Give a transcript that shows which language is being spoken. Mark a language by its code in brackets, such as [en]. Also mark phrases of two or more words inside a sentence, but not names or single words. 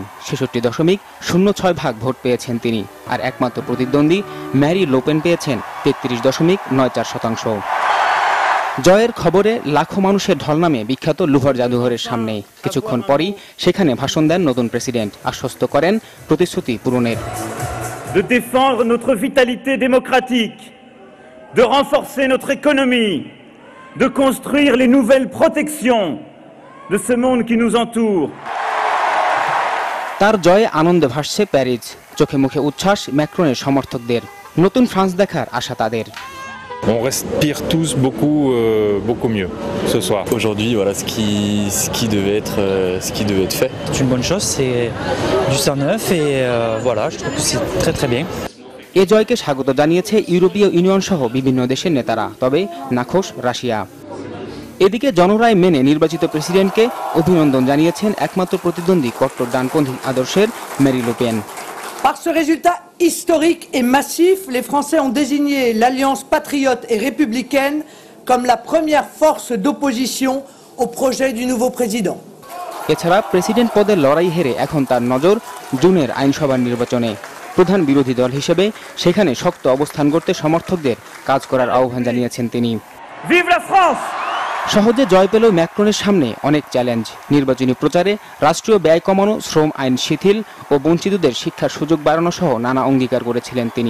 [bn] 66.06% ভোট পেয়েছেন তিনি, আর একমাত্র প্রতিদ্বন্দ্বী ম্যারি লোপেন পেয়েছেন 33.94%। জয়ের খবরে লাখো মানুষের ঢল নামে বিখ্যাত লুভর জাদুঘরের সামনে। কিছুক্ষণ পরই সেখানে ভাষণ দেন নতুন প্রেসিডেন্ট, আশ্বস্ত করেন প্রতিশ্রুতি পূরণের। [fr] De défendre notre vitalité démocratique, de renforcer notre économie, de construire les nouvelles protections de ce monde qui nous entoure. [bn] তার জয়ে আনন্দে ভাসছে প্যারিস, চোখে মুখে উচ্ছ্বাস ম্যাক্রনের সমর্থকদের। নতুন ফ্রান্স দেখার আশা তাদের। [fr] On respire tous beaucoup mieux ce soir. Aujourd'hui, voilà ce qui devait être fait. C'est une bonne chose, c'est du sang neuf et voilà, je trouve que c'est très très bien. [bn] এ জয়কে স্বাগত জানিয়েছে ইউরোপীয় ইউনিয়ন সহ বিভিন্ন দেশের নেতারা, তবে নাখোশ রাশিয়া। এদিকে জনরায় মেনে নির্বাচিত প্রেসিডেন্টকে অভিনন্দন জানিয়েছেন একমাত্র প্রতিদ্বন্দ্বী কট্টর ডানপন্থী আদর্শের মেরি লোপেন। [fr] Par ce résultat historique et massif, les Français ont désigné l'Alliance patriote et républicaine comme la première force d'opposition au projet du nouveau président. [bn] এছাড়া প্রেসিডেন্ট পদের লড়াই হেরে এখন তার নজর জুনের আইনসভার নির্বাচনে। প্রধান বিরোধী দল হিসেবে সেখানে শক্ত অবস্থান করতে সমর্থকদের কাজ করার আহ্বান জানিয়েছেন তিনি। [fr] Vive la France! [bn] সহজে জয় পেলেও ম্যাক্রনের সামনে অনেক চ্যালেঞ্জ। নির্বাচনী প্রচারে রাষ্ট্রীয় ব্যয় কমানো, শ্রম আইন শিথিল ও বঞ্চিতদের শিক্ষার সুযোগ বাড়ানো সহ নানা অঙ্গীকার করেছিলেন তিনি।